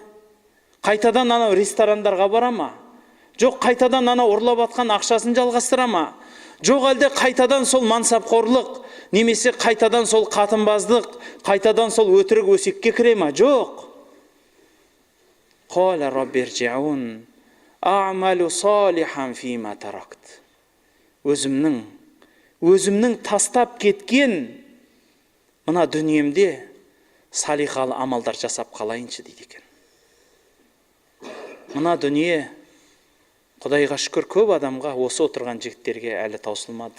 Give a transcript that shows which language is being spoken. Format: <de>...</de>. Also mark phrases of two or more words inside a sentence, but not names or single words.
<kk>Қайтадан анау ресторандарға бара ма? Жоқ, қайтадан анау ұрлап атқан ақшасын жалғастыра ма? Жоқ, әлде қайтадан сол мансапқорлық, немесе қайтадан сол қатынбаздық, қайтадан сол өтірік өсекке кіре ма?</kk> <ar>Жоқ. قال رب ارجعون أعمل صالحا فيما تركت.</ar> <kk>Өзімнің тастап кеткен мына дүниемде салихалы амалдар жасап қалайыншы дейді екен. Мына дүние, Құдайға шүкір, көп адамға, осы отырған жігіттерге әлі таусылмады.</kk>